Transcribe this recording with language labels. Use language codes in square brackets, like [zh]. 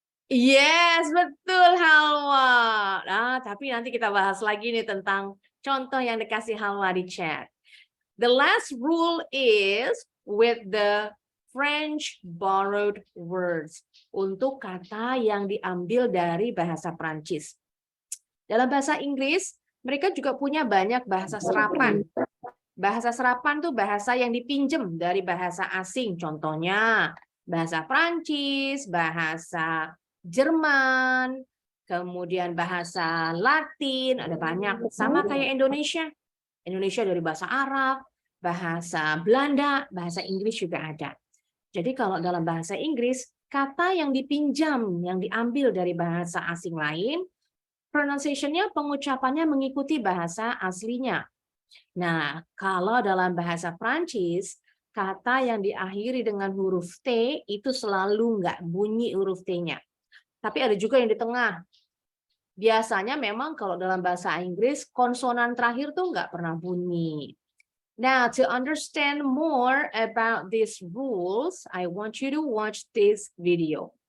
[id] Yes, betul Halwa. Nah, tapi nanti kita bahas lagi nih tentang contoh yang dikasih Halwa di chat. [en] The last rule is with the French borrowed words. [id] Untuk kata yang diambil dari bahasa Prancis. Dalam bahasa Inggris, mereka juga punya banyak bahasa serapan. Bahasa serapan tuh bahasa yang dipinjem dari bahasa asing. Contohnya, bahasa Prancis, bahasa Jerman, kemudian bahasa Latin, ada banyak. Sama kayak Indonesia. Indonesia dari bahasa Arab, bahasa Belanda, bahasa Inggris juga ada. Jadi kalau dalam bahasa Inggris, kata yang dipinjam, yang diambil dari bahasa asing lain, pronunciation-nya, pengucapannya mengikuti bahasa aslinya. Nah, kalau dalam bahasa Prancis, kata yang diakhiri dengan huruf T itu selalu nggak bunyi huruf T-nya. Tapi ada juga yang di tengah. Biasanya memang kalau dalam bahasa Inggris, konsonan terakhir tuh nggak pernah bunyi. [en] Now, to understand more about these rules, I want you to watch this video.